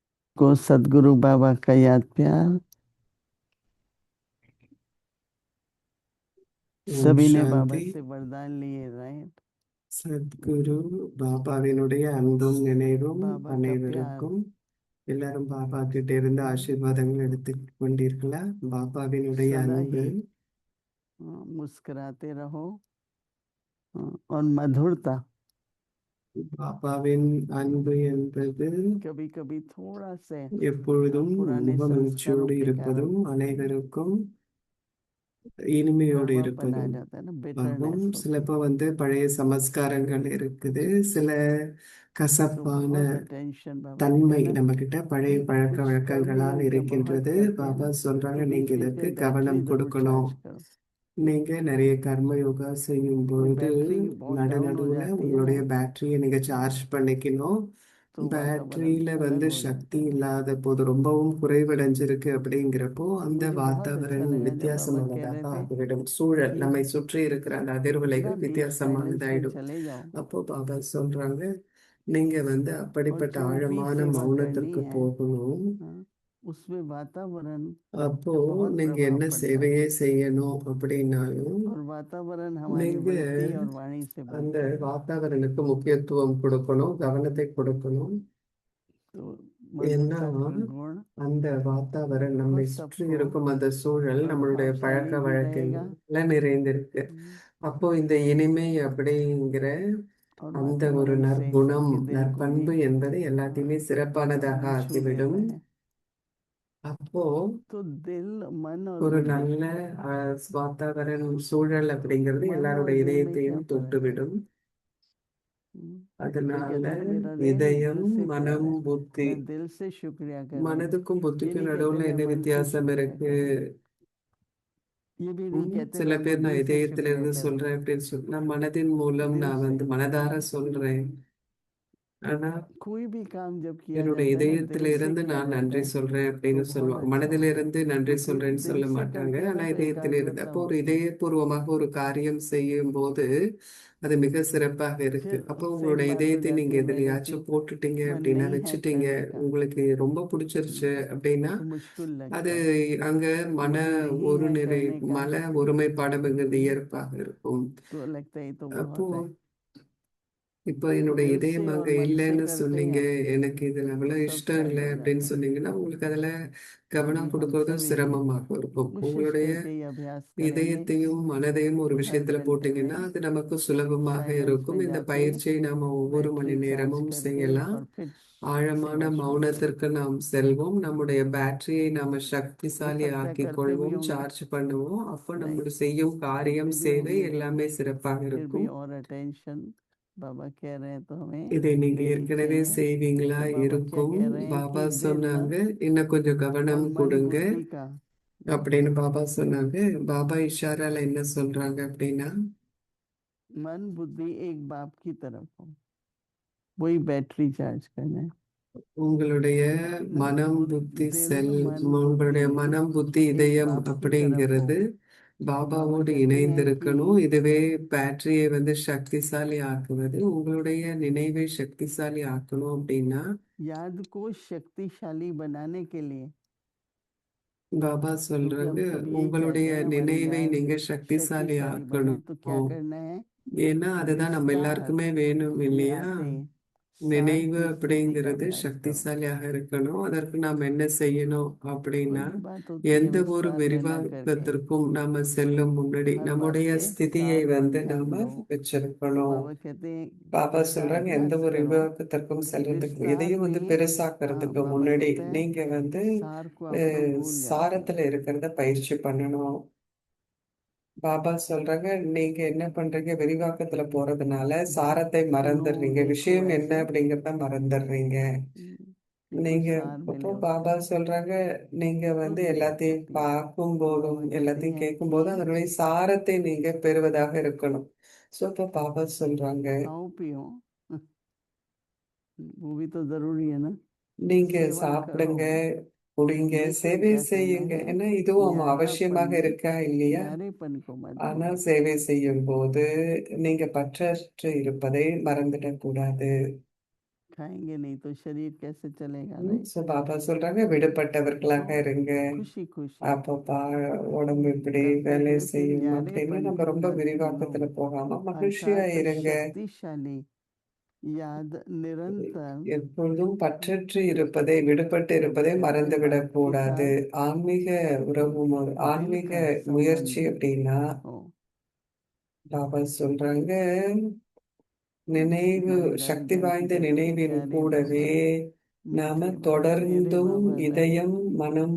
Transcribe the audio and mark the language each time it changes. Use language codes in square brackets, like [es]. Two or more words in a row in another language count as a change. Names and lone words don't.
[hi] को सदगुरु बाबा का याद प्यार। [ta] ஓம் [hi] सभी ने बाबा [ta] சாந்தி. [hi] से वरदान लिए, राइट? [ta] சத்குரு பாபாவினுடைய அன்பும் நினைவும் [hi] बाबा का प्यार [ta] அனைவருக்கும். எல்லாரும் பாபா கிட்ட இருந்து ஆசீர்வாதங்கள் எடுத்துக் கொண்டீர்களா? பாபாவினுடைய [hi] सदा [ta] அன்பு [hi] ही मुस्कुराते रहो और मधुरता। [ta] பாபாவின் அன்பு என்பது [hi] कभी कभी थोड़ा से [ta] எப்பொழுதும் [hi] पुराने संस्कारों [ta] முகமகிழ்ச்சியோடு [hi] के कारण [ta] இருப்பதும் அனைவருக்கும் இனிமையோடு [hi] कड़वापन आ [ta] இருப்பதும் [hi] जाता है ना, [ta] ஆகும். [hi] बिटरनेस होती है। [ta] சிலப்போ பழைய சமஸ்காரங்கள் இருக்குது, சில [hi] तो [ta] கசப்பான [hi] बहुत अटेंशन बाबा ने [ta] தன்மை [hi] कहा ना [ta] நம்ம கிட்ட பழைய [hi] कि [ta] பழக்க [hi] कुछ कर्म [ta] வழக்கங்களால் [hi] योग का बहुत [ta] இருக்கின்றது. [hi] करते हैं [ta] பாபா [hi] ना, [ta] சொல்றாங்க, [hi] तो [ta] நீங்க [hi] बीच बीच [ta] இதற்கு [hi] में बैटरी [ta] கவனம் [hi] जरूर [ta] கொடுக்கணும். [hi] चार्ज करो। [ta] நீங்க நிறைய கர்ம யோகா செய்யும் [hi] कोई [ta] பொழுது [hi] बैटरी बहुत डाउन हो [ta] நடுநடுவுல [hi] जाती है ना, [ta] உங்களுடைய பேட்டரியை நீங்க சார்ஜ் பண்ணிக்கணும். [hi] तो वातावरण [ta] பேட்டரியில [hi] अलग हो [ta] சக்தி [hi] जाता है। [ta] இல்லாத போது, ரொம்பவும் குறைவடைஞ்சிருக்கு அப்படிங்கிறப்போ அந்த [hi] मुझे बहुत अच्छा [ta] வாतावरण [hi] लगा जब बाबा कह [ta] வித்தியாசமானதாக [hi] रहे थे [ta] ஆகிவிடும். சூழல் [hi] कि [ta] நம்மை சுற்றி இருக்கிற அந்த [hi] थोड़ा [ta] அதிர்வலைகள் [en] deep silence [hi] में [ta] வித்தியாசமானதாயிடும். [hi] चले जाओ [ta] அப்போ பாபா சொல்றாங்க, நீங்க [hi] और [ta] அப்படிப்பட்ட [hi] जो भी [ta] ஆழமான [hi] सेवा करनी [ta] மௌனத்திற்கு [hi] है, [ta] போகணும். [hi] हाँ, उसमें वातावरण [ta] அப்போ [hi] का बहुत [ta] நீங்க [hi] प्रभाव [ta] என்ன [hi] पड़ता है [ta] சேவையே செய்யணும் அப்படின்னாலும் [hi] और वातावरण हमारी [ta] நீங்க [hi] वृत्ति और वाणी से [ta] அந்த [hi] बनता है। [ta] வாतावरणக்கு முக்கியத்துவம் கொடுக்கணும், கவனத்தை கொடுக்கணும். [hi] तो [ta] ஏன்னா [hi] मधुरता का गुण [ta] அந்த வாतावरण [hi] और [ta] நம்மை சுற்றி [hi] सबको [ta] இருக்கும் அந்த சூழல் நம்மளுடைய பழக்க [hi] प्रभावशाली भी रहेगा। [ta] வழக்கங்கள்ல நிறைந்திருக்கு. அப்போ இந்த இனிமை அப்படிங்கிற [hi] और [ta] அந்த ஒரு [hi] वातावरण से [ta] நற்குணம், [hi] सबके दिल को [ta] நற்பண்பு [hi] भी [ta] என்பது எல்லாத்தையுமே சிறப்பானதாக [hi] छू [ta] ஆக்கிவிடும். [hi] लेता है। [ta] அப்போ [hi] तो दिल, मन और [ta] ஒரு [hi] बुद्धि, [ta] நல்ல வாतावरण சூழல் அப்படிங்கிறது [hi] मन और [ta] எல்லாருடைய [hi] दिल में क्या [ta] இதயத்தையும் [hi] फर्क है? [ta] தொட்டுவிடும். [hi] कोई [ta] அதனால [hi] कहता है मेरा दिल [ta] இதயம், [hi] से प्यार [ta] மனம், [hi] है, [ta] புத்தி, [hi] मैं दिल से शुक्रिया कर रहा हूँ। [ta] மனதுக்கும் [hi] ये [ta] புத்திக்கும் [hi] नहीं कहते [ta] நடுவுல [hi] मैं [ta] என்ன [hi] मन से [ta] வித்தியாசம் [hi] शुक्रिया [ta] இருக்கு? [hi] कर रहा हूँ, ये भी नहीं कहते [ta] சில [hi] मैं [ta] பேர் நான் [hi] बुद्धि से शुक्रिया [ta] இதயத்திலிருந்து [hi] कर रहा [ta] சொல்றேன் [hi] हूँ, [ta] அப்படின்னு சொல்லி, நான் மனதின் மூலம் [hi] दिल [ta] நான் [hi] से। [ta] மனதார சொல்றேன். ஆனா [hi] कोई भी काम जब किया [ta] என்னுடைய [hi] जाता है ना, दिल से [ta] இதயத்திலிருந்து [hi] किया [ta] நான் [hi] जाता [ta] நன்றி [hi] है [ta] சொல்றேன் [hi] तो [ta] அப்படின்னு [hi] बहुत [ta] சொல்லுவாங்க. [hi] अच्छा होता है। [ta] மனதிலிருந்து நன்றி [hi] तो [ta] சொல்றேன்னு [hi] दिल [ta] சொல்ல [hi] से [ta] மாட்டாங்க. [hi] करते हैं [ta] ஆனா [hi] ना तो [ta] இதயத்திலிருந்து, [hi] एकाग्रता [ta] அப்போ ஒரு [hi] होती है। [ta] இதயபூர்வமாக ஒரு காரியம் செய்யும் போது அது மிக சிறப்பாக இருக்கு. [hi] फिर [ta] அப்போ [hi] सेम [ta] உங்களுடைய [hi] बात हो [ta] இதயத்தை [hi] जाती [ta] நீங்க [hi] है मेरे [ta] எதுலயாச்சும் [hi] कि [ta] போட்டுட்டீங்க [hi] मन [ta] அப்படின்னா, [hi] नहीं है [ta] வச்சுட்டீங்க, [hi] करने का, [ta] உங்களுக்கு ரொம்ப பிடிச்சிருச்சு அப்படின்னா, [hi] तो मुश्किल [ta] அது [hi] लगता है। [ta] அங்க மன [hi] मन नहीं [ta] ஒரு [hi] है [ta] நிறை [hi] करने का [ta] மன ஒருமைப்பாடுங்கிறது இயற்பாக இருக்கும். [hi] तो लगता है ये तो [ta] அப்போ [hi] बहुत है। [ta] இப்போ [hi] तो [ta] என்னுடைய [hi] दिल [ta] இதயம் [hi] से और [ta] அங்க [hi] मन से [ta] இல்லைன்னு [hi] करते [ta] சொன்னீங்க, [hi] हैं [ta] எனக்கு இதுல [hi] तो [ta] அவ்வளவு [hi] सब [ta] இஷ்டம் [hi] शांत [ta] இல்லை [hi] हो [ta] அப்படின்னு [hi] जाता है। [ta] சொன்னீங்கன்னா, உங்களுக்கு அதுல கவனம் [hi] अभी हम [ta] கொடுக்கறதும் [hi] सभी [ta] சிரமமாக இருக்கும். [hi] कोशिश [ta] உங்களுடைய [hi] करके ये अभ्यास करेंगे [ta] இதயத்தையும் மனதையும் ஒரு [hi] हर [ta] விஷயத்துல [hi] घंटे [ta] போட்டீங்கன்னா [hi] में [ta] அது நமக்கு சுலபமாக [hi] साइलेंस [ta] இருக்கும். [hi] में [ta] இந்த [hi] जाके [ta] பயிற்சியை நாம ஒவ்வொரு மணி [en] battery charge [ta] நேரமும் [hi] करके [ta] செய்யலாம். [hi] और फिर [ta] ஆழமான [hi] सेवा शुरू करें। [ta] மௌனத்திற்கு நாம் செல்வோம். நம்முடைய பேட்டரியை நாம [hi] हो [ta] சக்திசாலி [hi] सकता है [ta] ஆக்கிக் [hi] करते भी [ta] கொள்வோம், [hi] होंगे, [ta] சார்ஜ் பண்ணுவோம். அப்போ [hi] राइट, [ta] நம்முடைய செய்யும் காரியம், [hi] फिर भी [ta] சேவை [hi] होंगे, [ta] எல்லாமே சிறப்பாக [hi] फिर भी [ta] இருக்கும். [hi] और अटेंशन बाबा कह रहे हैं तो हमें [ta] இதை நீங்க [hi] देनी [ta] ஏற்கனவே [hi] चाहिए। [ta] செய்வீங்களா [hi] तो बाबा क्या [ta] இருக்கும். [hi] कह रहे हैं [ta] பாபா [hi] कि दिल [ta] சொன்னாங்க, இன்னும் கொஞ்சம் [hi] और [ta] கவனம் [hi] मन [ta] கொடுங்க [hi] बुद्धि का [ta] அப்படின்னு பாபா சொன்னாங்க. பாபா இஷாரால என்ன சொல்றாங்க அப்படின்னா, [hi] मन बुद्धि एक बाप की तरफ हो, वही [en] battery charge [hi] करना है [ta] உங்களுடைய [hi] ना। [ta] மனம், புத்தி, [hi] दिल मन [ta] உங்களுடைய [hi] बुद्धि [ta] மனம், புத்தி, [hi] एक [ta] இதயம் [hi] बाप की तरफ [ta] அப்படிங்கிறது [hi] हो। तो बाबा [ta] பாபாவோடு [hi] कहते हैं [ta] இணைந்திருக்கணும். [hi] कि [ta] இதுவே பேட்டரியை சக்திசாலி ஆக்குவது. உங்களுடைய நினைவை சக்திசாலி ஆக்கணும் அப்படின்னா, [hi] याद को शक्तिशाली बनाने के लिए, [ta] பாபா [hi] क्योंकि [ta] சொல்றாங்க, [hi] हम सब यही [ta] உங்களுடைய [hi] चाहते हैं हमारी [ta] நினைவை [hi] याद [ta] நீங்க சக்திசாலி [hi] शक्तिशाली बने, तो क्या [ta] ஆக்கணும். [hi] करना है? [ta] ஏன்னா அதுதான் நம்ம எல்லாருக்குமே [hi] विस्तार [ta] வேணும் [hi] में [ta] இல்லையா? [hi] आते सार [ta] நினைவு [hi] की स्थिति का [ta] அப்படிங்கிறது [hi] अभ्यास करो। [ta] சக்திசாலியாக இருக்கணும். அதற்கு நாம் என்ன செய்யணும் அப்படின்னா, [hi] वही बात होती है [ta] எந்த ஒரு [hi] विस्तार में ना करके [ta] விரிவாக்கத்திற்கும் நாம செல்லும் முன்னாடி [hi] हर बात [ta] நம்முடைய [hi] पे [ta] ஸ்திதியை [hi] सार पर ध्यान [ta] நாம [hi] दो। तो [ta] வச்சிருக்கணும். [hi] बाबा कहते हैं [ta] பாபா [hi] इसका [ta] சொல்றாங்க, எந்த [hi] अभ्यास [ta] ஒரு [hi] करो, [ta] விரிவாக்கத்திற்கும் [hi] क्योंकि [ta] செல்றதுக்கு, [hi] विस्तार [ta] எதையும் [hi] में [ta] பெருசாக்குறதுக்கு [hi] बाबा [ta] முன்னாடி [hi] कहते हैं [ta] நீங்க [hi] सार को आप लोग भूल जाते हैं। [ta] சாரத்துல இருக்கிறத பயிற்சி பண்ணணும். பாபா சொல்றாங்க, நீங்க என்ன பண்றீங்க, விரிவாக்கத்துல போறதுனால சாரத்தை [hi] सुनो [ta] மறந்துடுறீங்க, [hi] देखो [ta] விஷயம் என்ன [hi] ऐसे [ta] அப்படிங்கறத மறந்துடுறீங்க. [hi] कि कोई [ta] நீங்க [hi] सार [ta] அப்போ [hi] मिले [ta] பாபா [hi] उसको। [ta] சொல்றாங்க, நீங்க [hi] तो [ta] எல்லாத்தையும் பார்க்கும் போதும் [hi] बाबा कहते [ta] எல்லாத்தையும் [hi] हैं [ta] கேட்கும் [hi] कि [ta] போதும் அதனுடைய சாரத்தை நீங்க பெறுவதாக இருக்கணும். சோ அப்போ பாபா சொல்றாங்க, [hi] खाओ पियो, वो भी तो जरूरी है ना। [ta] நீங்க [hi] सेवा करो, [ta] சாப்பிடுங்க, குடிங்க, [hi] लेकिन [ta] சேவை [hi] क्या करना [ta] செய்யுங்க. [hi] है, [ta] ஏன்னா இதுவும் அவசியமாக [hi] न्यारापन [ta] இருக்கா இல்லையா? [hi] न्यारेपन को मत [ta] ஆனா [hi] भूलो। [ta] சேவை செய்யும் போது நீங்க பற்றற்று இருப்பதை மறந்துடக் கூடாது. [hi] खाएंगे नहीं तो शरीर कैसे चलेगा, राइट? [ta] ஸோ பாபா சொல்றாங்க விடுபட்டவர்களாக [hi] तो [ta] இருங்க. [hi] खुशी खुशी [ta] அப்பப்பா உடம்பு இப்படி [hi] करते [ta] வேலை [hi] करते [ta] செய்யும் அப்படின்னு [hi] न्यारेपन [ta] நம்ம [hi] की [ta] ரொம்ப [hi] लत [ta] விரிவாக்கத்துல [hi] लो, [ta] போகாம மகிழ்ச்சியா [hi] अर्थात [ta] இருங்க. [hi] शक्तिशाली याद निरंतर [ta] எப்பொழுதும் பற்றற்று இருப்பதை, விடுபட்டு இருப்பதை [hi] कहते [ta] மறந்துவிடக் [hi] बाप के [ta] கூடாது. [hi] साथ [ta] ஆன்மீக உறவு, [hi] दिल [ta] ஆன்மீக [hi] का [ta] முயற்சி [hi] संबंध [ta] அப்படின்னா [hi] हो। [ta] பாபா சொல்றாங்க நினைவு, [hi] हमारे दादा [ta] சக்தி [hi] दादी [ta] வாய்ந்த [hi] कहते थे [ta] நினைவின் [hi] प्यारे [ta] கூடவே [hi] बाबा, [ta] நாம [hi] मीठे बाबा, मेरे [ta] தொடர்ந்தும் [hi] बाबा, दादी [ta] இதயம், மனம்,